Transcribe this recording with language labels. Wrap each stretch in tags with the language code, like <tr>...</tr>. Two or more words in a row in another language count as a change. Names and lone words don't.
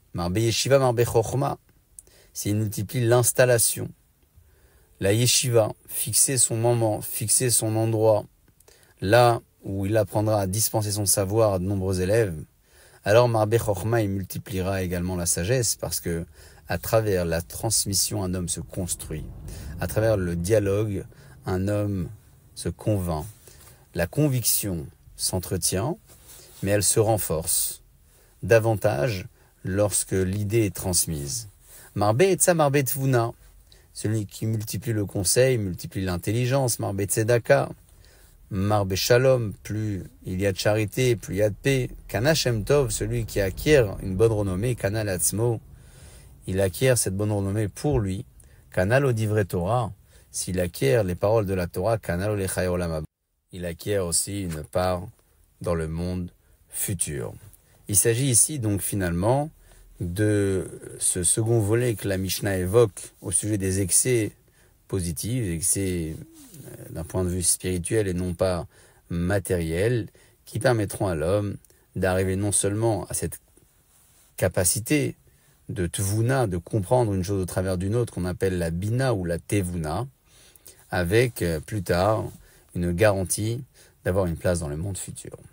<he>מרבה ישיבה, מרבה חכמה,</he> <fr>s'il multiplie l'installation, la Yeshiva, fixer son moment, fixer son endroit, là où il apprendra à dispenser son savoir à de nombreux élèves, alors</fr> <he>מרבה חכמה,</he> <fr>il multipliera également la sagesse, parce que à travers la transmission, un homme se construit. À travers le dialogue, un homme se convainc. La conviction s'entretient, mais elle se renforce davantage lorsque l'idée est transmise.</fr> <he>מרבה עצה מרבה תבונה,</he> <fr>celui qui multiplie le conseil, multiplie l'intelligence.</fr> <he>מרבה צדקה, מרבה שלום,</he> <fr>plus il y a de charité, plus il y a de paix.</fr> <he>קנה שם טוב,</he> <fr>celui qui acquiert une bonne renommée.</fr> <he>קנה לעצמו,</he> <fr>il acquiert cette bonne renommée pour lui.</fr> <he>קנה לו דברי תורה,</he> <fr>s'il acquiert les paroles de la Torah.</fr> <he>קנה לו לחיי העולם הבא,</he> <fr>il acquiert aussi une part dans le monde futur. Il s'agit ici donc finalement de ce second volet que la Mishnah évoque au sujet des excès positifs, excès d'un point de vue spirituel et non pas matériel, qui permettront à l'homme d'arriver non seulement à cette capacité de tvuna, de comprendre une chose au travers d'une autre, qu'on appelle la bina ou la tevuna, avec plus tard une garantie d'avoir une place dans le monde futur.</fr>